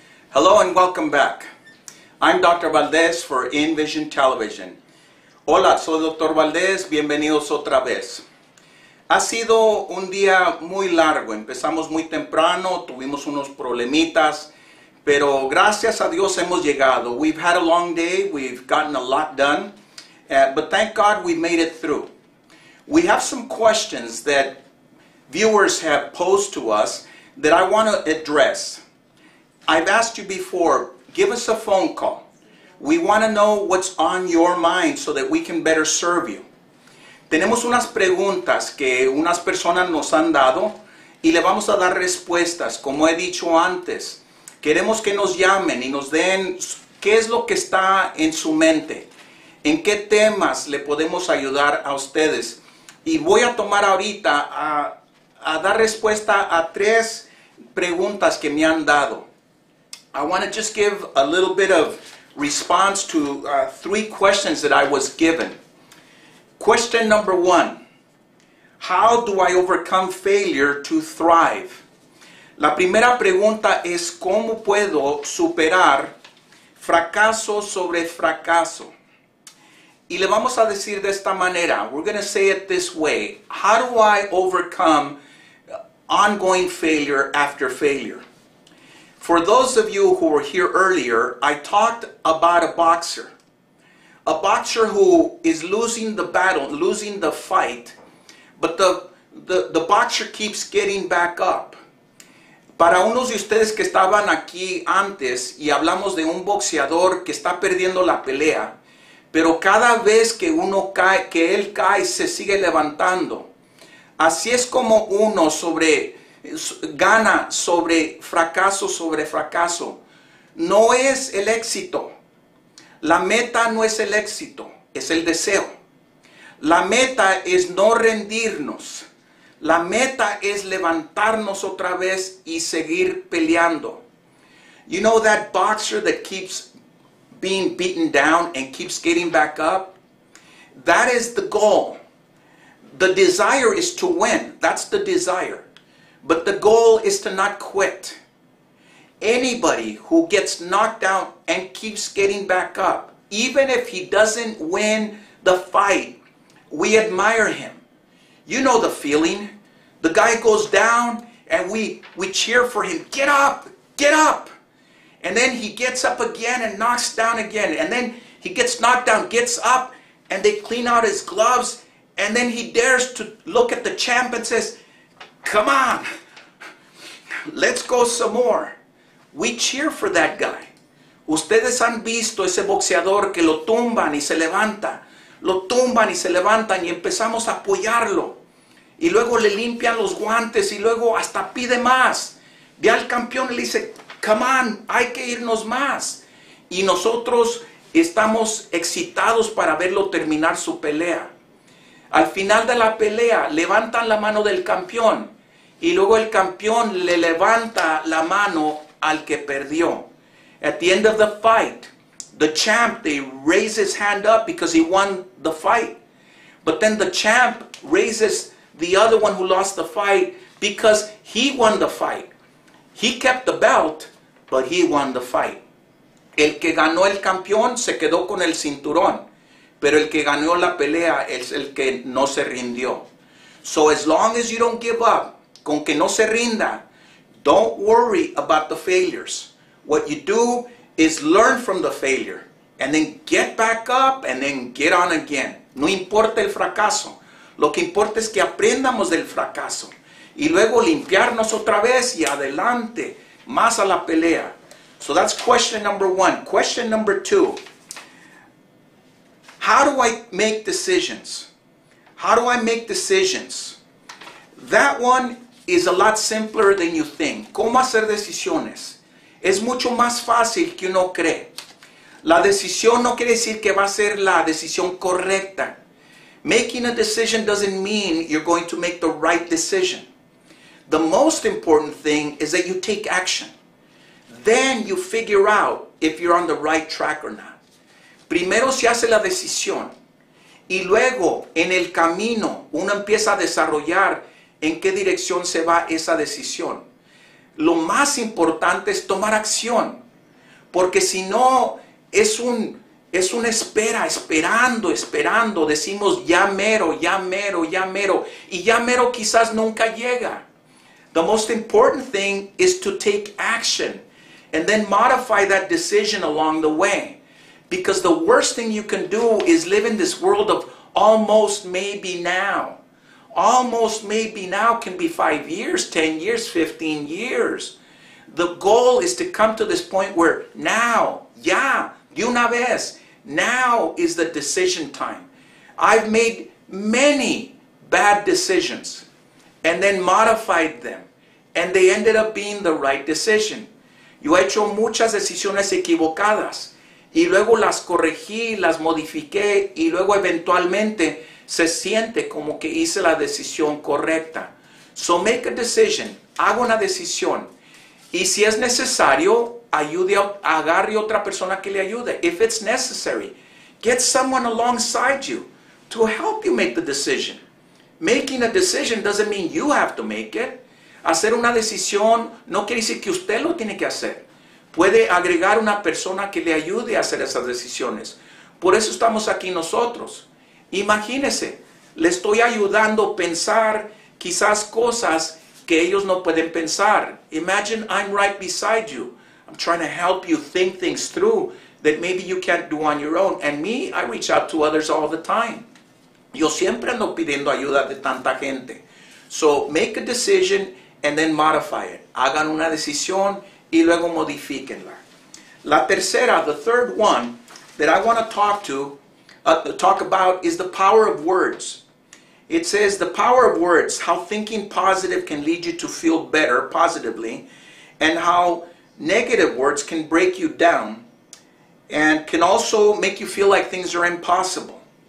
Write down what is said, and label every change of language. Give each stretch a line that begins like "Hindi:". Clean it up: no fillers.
English: Hello and welcome back. I'm Dr. Valdez for InVision Television.
Spanish: Hola, soy Dr. Valdez, bienvenidos otra vez. Ha sido un día muy largo, empezamos muy temprano, tuvimos unos problemitas, pero gracias a Dios hemos llegado.
English: We've had a long day, we've gotten a lot done, but thank God we made it through. We have some questions that viewers have posed to us that I want to address. I've asked you before, give us a phone call. We want to know what's on your mind so that we can better serve you.
Spanish: Tenemos unas preguntas que unas personas nos han dado y le vamos a dar respuestas. Como he dicho antes, queremos que nos llamen y nos den qué es lo que está en su mente, en qué temas le podemos ayudar a ustedes. Y voy a tomar ahorita a dar respuesta a 3 preguntas que me han dado.
English: I want to just give a little bit of response to 3 questions that I was given. Question number 1. How do I overcome failure to thrive?
Spanish: La primera pregunta es ¿cómo puedo superar fracaso sobre fracaso? Y le vamos a decir de esta manera.
English: We're going to say it this way. How do I overcome ongoing failure after failure? For those of you who were here earlier, I talked about a boxer. A boxer who is losing the battle, losing the fight, but the boxer keeps getting back up.
Spanish: Para unos de ustedes que estaban aquí antes y hablamos de un boxeador que está perdiendo la pelea, pero cada vez que uno cae, que él cae, se sigue levantando. Así es como uno gana sobre fracaso. No es el éxito. La meta no es el éxito, es el deseo. La meta es no rendirnos. La meta es levantarnos otra vez y seguir peleando.
English: You know that boxer that keeps being beaten down and keeps getting back up? That is the goal. The desire is to win. That's the desire. But the goal is to not quit. Anybody who gets knocked down and keeps getting back up, even if he doesn't win the fight, we admire him. You know the feeling. The guy goes down and we cheer for him. Get up, get up. And then he gets up again and knocks down again. And then he gets knocked down, gets up, and they clean out his gloves. And then he dares to look at the champ and says, come on, let's go some more. We cheer for that guy.
Spanish: Ustedes han visto ese boxeador que lo tumban y se levanta. Lo tumban y se levantan y empezamos a apoyarlo. Y luego le limpian los guantes y luego hasta pide más. Ve al campeón y le dice,
English: come on,
Spanish: hay que irnos más. Y nosotros estamos excitados para verlo terminar su pelea. Al final de la pelea levantan la mano del campeón y luego el campeón le levanta la mano al que perdió.
English: At the end of the fight, the champ, they raise his hand up because he won the fight. But then the champ raises the other one who lost the fight because he won the fight. He kept the belt, but he won the fight.
Spanish: El que ganó el campeón se quedó con el cinturón, pero el que ganó la pelea es el que no se rindió.
English: So as long as you don't give up,
Spanish: con que no se rinda,
English: don't worry about the failures. What you do is learn from the failure and then get back up and then get on again.
Spanish: No importa el fracaso. Lo que importa es que aprendamos del fracaso y luego limpiarnos otra vez y adelante, más a la pelea.
English: So that's question number one. Question number two. How do I make decisions? How do I make decisions? That one is a lot simpler than you think.
Spanish: ¿Cómo hacer decisiones? Es mucho más fácil que uno cree. La decisión no quiere decir que va a ser la decisión correcta.
English: Making a decision doesn't mean you're going to make the right decision. The most important thing is that you take action. Then you figure out if you're on the right track or not.
Spanish: Primero se hace la decisión y luego en el camino uno empieza a desarrollar en qué dirección se va esa decisión. Lo más importante es tomar acción, porque si no es una espera, esperando, decimos ya mero, y ya mero quizás nunca llega.
English: The most important thing is to take action and then modify that decision along the way. Because the worst thing you can do is live in this world of almost maybe now. Almost maybe now can be 5 years, 10 years, 15 years. The goal is to come to this point where now,
Spanish: ya, de una vez,
English: now is the decision time. I've made many bad decisions and then modified them, and they ended up being the right decision.
Spanish: Yo he hecho muchas decisiones equivocadas y luego las corregí, las modifiqué y luego eventualmente se siente como que hice la decisión correcta.
English: So make a decision,
Spanish: haga una decisión. Y si es necesario, agarre otra persona que le ayude.
English: If it's necessary, get someone alongside you to help you make the decision. Making a decision doesn't mean you have to make it.
Spanish: Hacer una decisión no quiere decir que usted lo tiene que hacer. Puede agregar una persona que le ayude a hacer esas decisiones. Por eso estamos aquí nosotros. Imagínese, le estoy ayudando a pensar quizás cosas que ellos no pueden pensar.
English: Imagine I'm right beside you. I'm trying to help you think things through that maybe you can't do on your own. And me, I reach out to others all the time.
Spanish: Yo siempre ando pidiendo ayuda de tanta gente.
English: So make a decision and then modify it.
Spanish: Hagan una decisión y luego modifíquenla. La tercera,
English: the third one that I want to talk about is the power of words. It says the power of words, how thinking positive can lead you to feel better positively, and how negative words can break you down and can also make you feel like things are impossible.